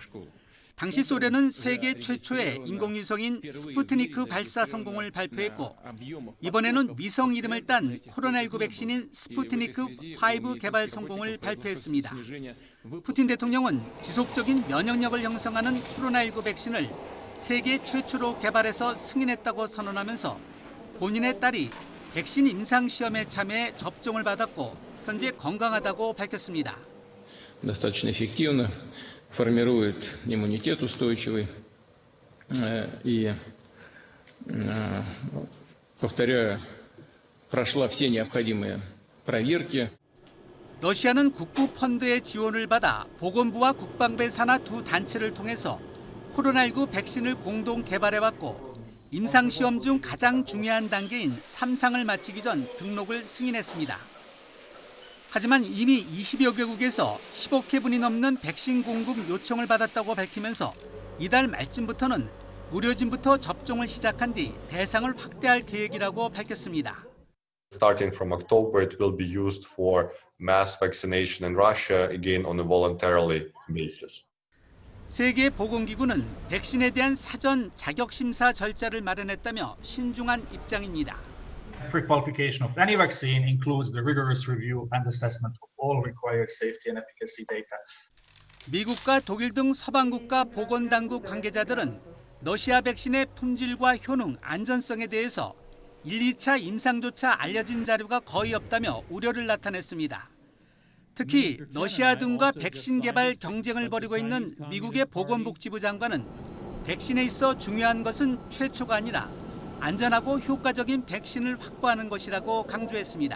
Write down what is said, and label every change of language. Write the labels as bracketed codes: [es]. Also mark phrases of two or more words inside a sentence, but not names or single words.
[ko] 당시 소련은 세계 최초의 인공위성인 스푸트니크 발사 성공을 발표했고 이번에는 위성 이름을 딴 코로나19 백신인 스푸트니크5 개발 성공을 발표했습니다. 푸틴 대통령은 지속적인 면역력을 형성하는 코로나19 백신을 세계 최초로 개발해서 승인했다고 선언하면서 본인의 딸이 백신 임상시험에 참여해 접종을 받았고 현재 건강하다고 밝혔습니다. [ru] Достаточно эффективно формирует иммунитет устойчивый и, повторяю, прошла все необходимые проверки. [ko] 러시아는 국부 펀드의 지원을 받아 보건부와 국방부의 산하 두 단체를 통해서 코로나19 백신을 공동 개발해왔고 임상시험 중 가장 중요한 단계인 3상을 마치기 전 등록을 승인했습니다. 하지만 이미 20여 개국에서 15개분이 넘는 백신 공급 요청을 받았다고 밝히면서 이달 말쯤부터는 의료진부터 접종을 시작한 뒤 대상을 확대할 계획이라고 밝혔습니다. [en] Starting from October, it will be used for mass vaccination in Russia, again on a voluntarily basis. [ko] 세계보건기구는 백신에 대한 사전 자격심사 절차를 마련했다며 신중한 입장입니다. [en] Pre-qualification of any vaccine includes the rigorous review and assessment of all required safety and efficacy data. [ko] 미국과 독일 등 서방국가 보건당국 관계자들은 러시아 백신의 품질과 효능, 안전성에 대해서 1, 2차 임상조차 알려진 자료가 거의 없다며 우려를 나타냈습니다. 특히 러시아 등과 백신 개발 경쟁을 벌이고 있는 미국의 보건복지부 장관은 백신에 있어 중요한 것은 최초가 아니라 안전하고 효과적인 백신을 확보하는 것이라고 강조했습니다.